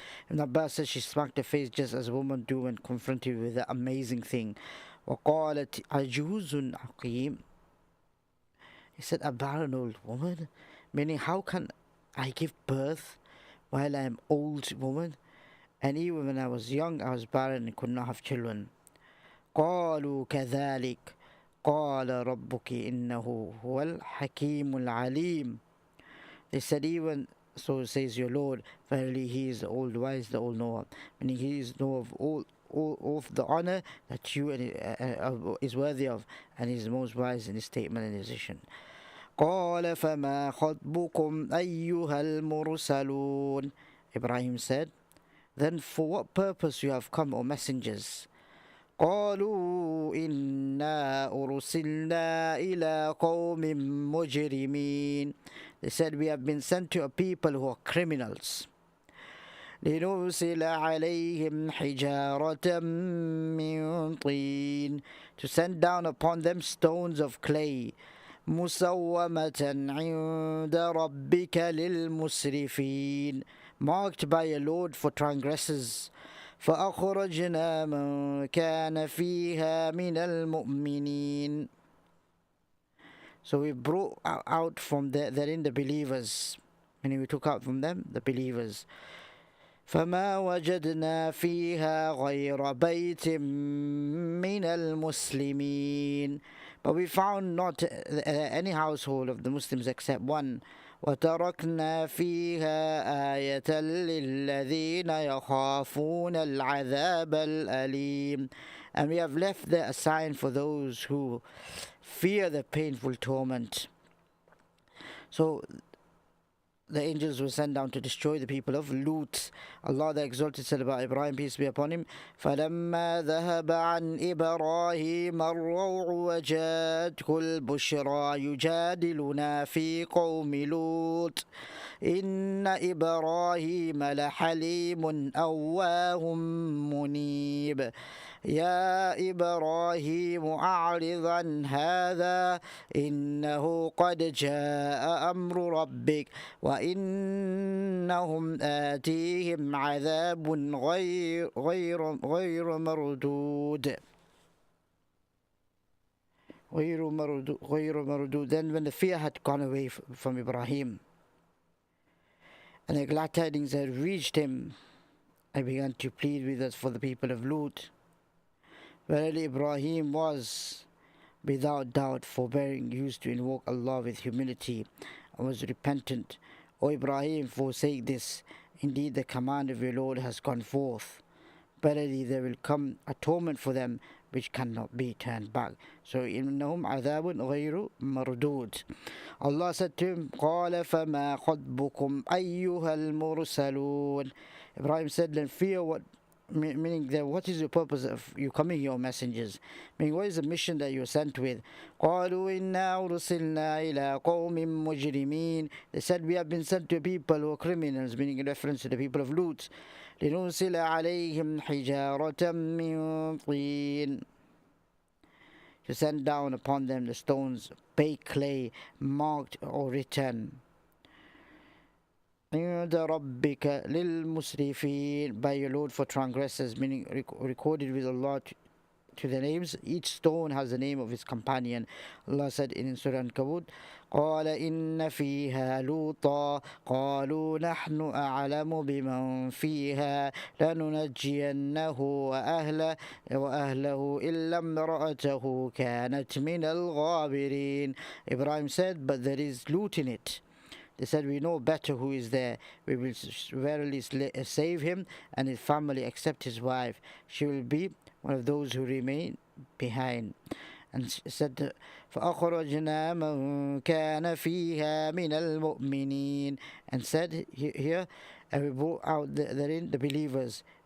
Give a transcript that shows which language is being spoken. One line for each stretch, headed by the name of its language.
English: Ibn Abbas said she smacked her face just as women do when confronted with the amazing thing.
Arabic: وَقَالَتْ عَجُوزٌ عَقِيمٌ,
English: he said, a barren old woman, meaning how can I give birth while I am old woman? And even when I was young, I was barren and could not have children.
Arabic: قالوا كذلك قال ربك إنه هو الحكيم العليم.
English: They said, even so says your Lord, verily He is the old wise, the old knower, meaning He is knower of all of the honor that you is worthy of, and He is the most wise in His statement and decision.
Arabic: قال فما خطبكم أيها المرسلون.
English: Ibrahim said, then for what purpose you have come, O messengers?
Arabic: قالوا إنا أرسلنا إلى قوم مجرمين.
English: They said, we have been sent to a people who are criminals.
Arabic: لنرسل عليهم حجارة من طين,
English: to send down upon them stones of clay.
Arabic: مسومة عند ربك للمسرفين,
English: marked by a Lord for transgressors.
Arabic: فأخرجنا من كان فيها من المؤمنين.
English: So we brought out from therein the believers, meaning we took out from them the believers.
Arabic: فما وجدنا فيها غير بيت من المسلمين,
English: but we found not any household of the Muslims except one.
Arabic: وتركنا فيها آية للذين يخافون العذاب الأليم,
English: and we have left there a sign for those who fear the painful torment. So the angels were sent down to destroy the people of Lut. Allah the Exalted said about Ibrahim, peace be upon him,
Arabic: فَلَمَّا ذَهَبَ عَنْ إِبْرَاهِيمَ الرَّوْعُ وَجَاءَتْهُ الْبُشْرَى يُجَادِلُنَا فِي قَوْمِ لُوطٍ إِنَّ إِبْرَاهِيمَ لَحَلِيمٌ أَوَّاهٌ مُنِيبٌ يا إبراهيم أعرض عن هذا إنه قد جاء أمر ربك وإنهم آتيهم عذاب غير مردود.
English: Then when the fear had gone away from Ibrahim and the glad tidings had reached him, I began to plead with us for the people of Lut. Verily Ibrahim was without doubt forbearing, used to invoke Allah with humility, and was repentant. O Ibrahim, forsake this. Indeed the command of your Lord has gone forth. Verily there will come a torment for them which cannot be turned back. So
Arabic: إنهم عذاب غير مردود.
English: Allah said to him,
Arabic: قال فما خطبكم أيها المرسلون.
English: Ibrahim said, then fear what, meaning that what is the purpose of you coming here, messengers? Meaning what is the mission that you are sent with?
Arabic: قالوا إنا أرسلنا إلى قوم مجرمين.
English: They said we have been sent to people who are criminals, meaning in reference to the people of Lut.
Arabic: لنرسل عليهم حجارة من طين,
English: to send down upon them the stones, baked clay, marked or written.
Arabic: عند ربك للمسرفين,
English: by your Lord for transgressors, meaning recorded with Allah to the names. Each stone has the name of its companion. Allah said in Surah Al-Kabut,
Arabic: قال إن فيها لوطا قالوا نحن أعلم بمن فيها لننجينه وأهله إلا امرأته كانت من الغابرين.
English: Ibrahim said, but there is Lut in it. They said, we know better who is there. We will verily save him and his family except his wife. She will be one of those who remain behind. And said,
Arabic: فَأَخْرَجْنَا مَنْ كَانَ فِيهَا مِنَ الْمُؤْمِنِينَ,
English: and said here, and we brought out therein the believers.